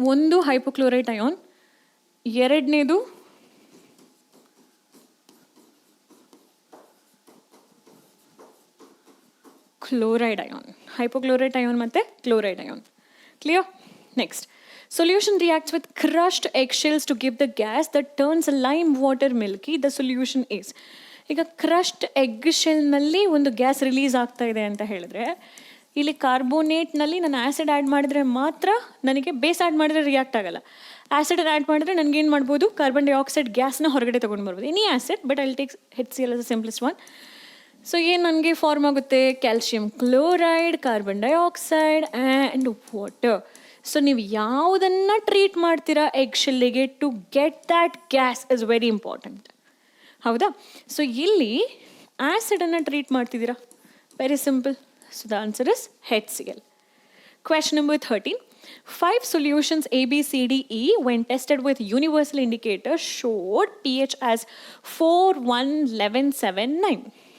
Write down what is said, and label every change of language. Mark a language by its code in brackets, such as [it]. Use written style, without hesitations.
[kn] ಒಂದು hypochlorite ion, ಎರಡನೇದು chloride ion. Hypochlorite ion ಮತ್ತು chloride ion. Clear? [en] Next, solution reacts with crushed eggshells to give the gas that turns lime water milky. The solution is, [kn] ಈಗ crushed egg ಶೆಲ್ನಲ್ಲಿ ಒಂದು gas release ಆಗ್ತಾ ಇದೆ ಅಂತ ಹೇಳಿದ್ರೆ ಇಲ್ಲಿ ಕಾರ್ಬೋನೇಟ್ನಲ್ಲಿ ನಾನು ಆ್ಯಸಿಡ್ ಆ್ಯಡ್ ಮಾಡಿದ್ರೆ ಮಾತ್ರ ನನಗೆ ಬೇಸ್ ಆ್ಯಡ್ ಮಾಡಿದ್ರೆ ರಿಯಾಕ್ಟ್ ಆಗಲ್ಲ. ಆ್ಯಸಿಡ್ ಆ್ಯಡ್ ಮಾಡಿದ್ರೆ ನನಗೇನು ಮಾಡ್ಬೋದು, ಕಾರ್ಬನ್ ಡೈಆಕ್ಸೈಡ್ ಗ್ಯಾಸ್ನ ಹೊರಗಡೆ ತೊಗೊಂಡು ಬರ್ಬೋದು. [en] Any acid, but I'll take HCl as a simplest one. [kn] So ಏನು ನನಗೆ ಫಾರ್ಮ್ ಆಗುತ್ತೆ, calcium chloride, carbon dioxide and water. So ನೀವು ಯಾವುದನ್ನು ಟ್ರೀಟ್ ಮಾಡ್ತೀರಾ egg ಶೆಲ್ಲಿಗೆ [en] To get that gas is very important. [kn] ಹೌದಾ? ಸೊ ಇಲ್ಲಿ ಆ್ಯಸಿಡನ್ನು ಟ್ರೀಟ್ ಮಾಡ್ತಿದ್ದೀರಾ, very simple. [en] So the answer is HCl. Question number 13. 5 solutions A, B, C, D, E when tested with universal indicator showed pH as 4, 1, 11, 7, 9.